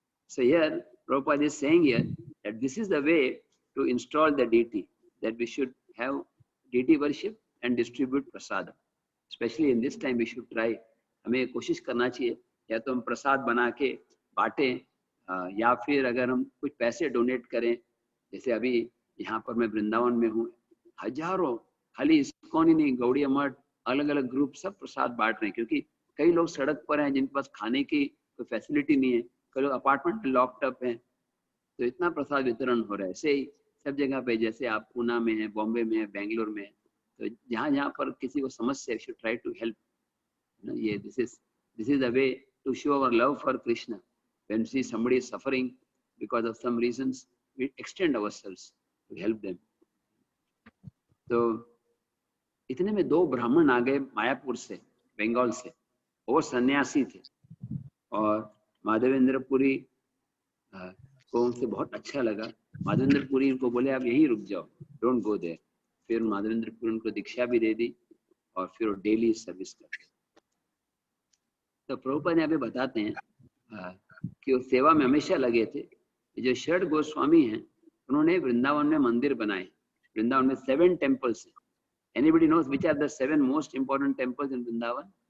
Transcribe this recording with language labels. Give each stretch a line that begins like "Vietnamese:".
English: So here Prabhupada is saying here that this is the way to install the deity, that we should have deity worship and distribute prasad. Especially in this time we should try,
Hindi: हमें कोशिश करना चाहिए या तो हम प्रसाद बना के बांटें या फिर अगर हम कुछ पैसे डोनेट करें। जैसे अभी यहाँ पर मैं वृंदावन में हूँ, हजारों, खाली इस्कॉन ही नहीं, गौड़िया मठ, अलग अलग ग्रुप सब प्रसाद बांट रहे हैं, क्योंकि कई लोग सड़क पर हैं जिनके पास खाने की कोई फैसिलिटी नहीं है, कई लोग अपार्टमेंट में लॉक्ड अप हैं, तो इतना प्रसाद वितरण हो रहा है। ऐसे ही सब जगह पे, जैसे आप पूना में है, बॉम्बे में है, बेंगलोर में है, तो जहाँ जहाँ पर किसी को समस्या,
English: should try to help. ये this is the way to show our love for Krishna. When we see somebody is suffering because of some reasons, we extend ourselves to help them.
Hindi: तो इतने में 2 ब्राह्मण आ गए मायापुर से, बंगाल से। वो सन्यासी थे और माधवेंद्र पुरी को उनसे बहुत अच्छा लगा। माधवेंद्र पुरी उनको बोले आप यहीं रुक जाओ,
English: Don't go there.
Hindi: फिर माधवेंद्र पुरी उनको दीक्षा भी दे दी और फिर वो डेली सर्विस करते। तो प्रभुपाद यहाँ पे बताते हैं कि वो सेवा में हमेशा लगे थे। जो षड गोस्वामी हैं उन्होंने वृंदावन में मंदिर बनाए। वृंदावन में 7 temples हैं।
English: Anybody knows which are the 7 most important temples in Vrindavan?